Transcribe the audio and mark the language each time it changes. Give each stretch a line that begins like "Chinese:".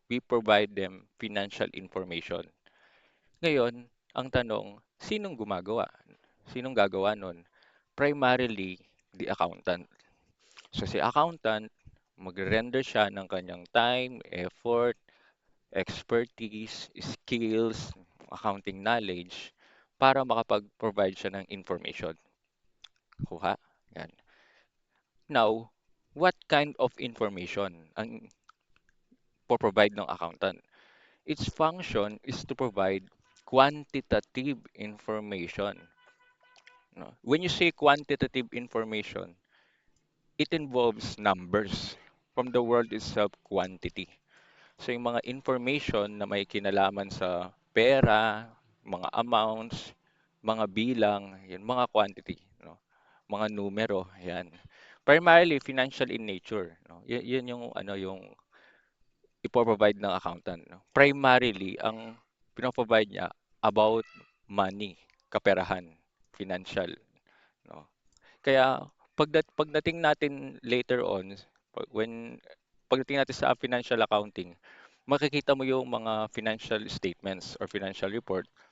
English: We provide them financial information.
Filipino: Ngayon, ang tanong, sinong gumagawa? Sinong gagawa nun?
English: Primarily, the accountant.
Filipino: So si accountant, magre-render siya ng kanyang
English: time, effort, expertise, skills, accounting knowledge
Filipino: para makapag-provide siya ng information. Kuha. Yan.
English: Now, what kind of information ang provide ng accountant? Its function is to provide quantitative information. No? When you say quantitative information, it involves numbers. From the word itself, quantity.
Filipino: So yung mga information na may kinalaman sa pera, mga amounts, mga bilang, yun, mga quantity, no? Mga numero, yan.
English: Primarily financial in nature, no?
Filipino: Yun yung yung ipo-provide ng accountant, no? Primarily ang pino-provide niya about money, kaperahan, financial, no? Kaya pagdating natin later on, pagdating natin sa financial accounting, makikita mo yung mga financial statements or financial report.